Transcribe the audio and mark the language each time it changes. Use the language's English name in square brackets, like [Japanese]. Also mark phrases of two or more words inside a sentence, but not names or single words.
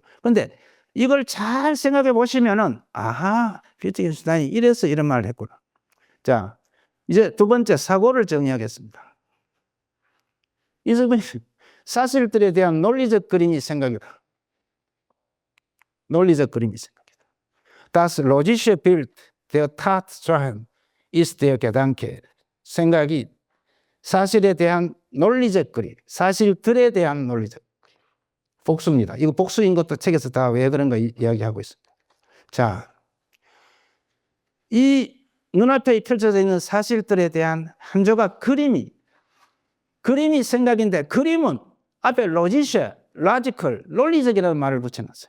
[Korean] 그런데 이걸 잘 생각해 보시면은 아하, 위트겐슈타인이 이래서 이런 말을 했구나. 자, 이제 두 번째 사고를 정의하겠습니다. 이 사실들에 대한 논리적 그림이 생각이다. 논리적 그림이 생각이다. [German] Das logische Bild der Tatsachen ist der Gedanke. [Korean] 생각이 사실에 대한 논리적 그림, 사실들에 대한 논리적 그림. 복수입니다. 이거 복수인 것도 책에서 다 왜 그런 거 이야기하고 있습니다. 자, 이 눈앞에 펼쳐져 있는 사실들에 대한 한 조각 그림이 생각인데 그림은 앞에 로지셔, 로지컬, 논리적이라는 말을 붙여놨어요.